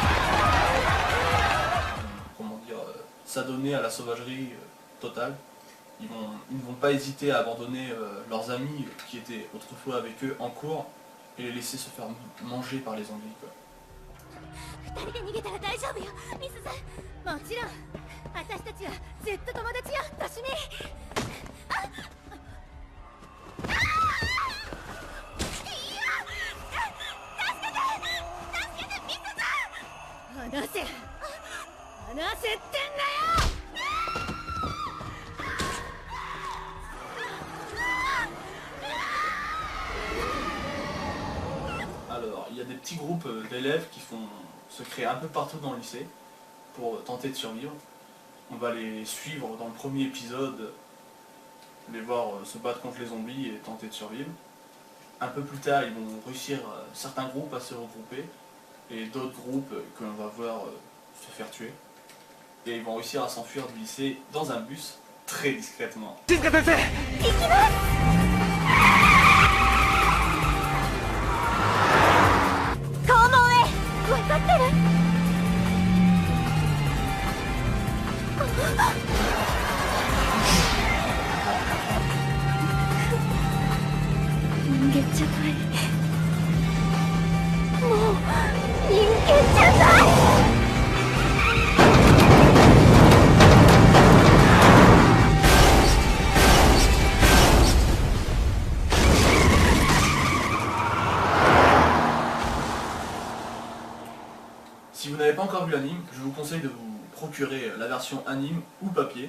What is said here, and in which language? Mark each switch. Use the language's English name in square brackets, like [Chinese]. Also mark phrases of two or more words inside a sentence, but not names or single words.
[French] よ。S'adonner à la sauvagerie totale. ils ne vont pas hésiter à abandonner leurs amis qui étaient autrefois avec eux en cours et les laisser se faire manger par les zombies, quoi. [Japanese] 二人で逃げたら大丈夫よミスさん。もちろん私たちはずっと友達よトシミ。離せ離せってんだよ。 [French] Alors, il y a des petits groupes d'élèves qui se créent un peu partout dans le lycée pour tenter de survivre. On va les suivre dans le premier épisode, les voir se battre contre les zombies et tenter de survivre. Un peu plus tard, ils vont réussir, certains groupes, à se regrouper et d'autres groupes que l'on va voir se faire tuer. Et ils vont réussir à s'enfuir du lycée dans un bus très discrètement. [Japanese] 分かってる。人間じゃない。もう人間じゃない。 [French] Si vous n'avez pas encore vu l'anime, je vous conseille de vous procurer la version anime ou papier.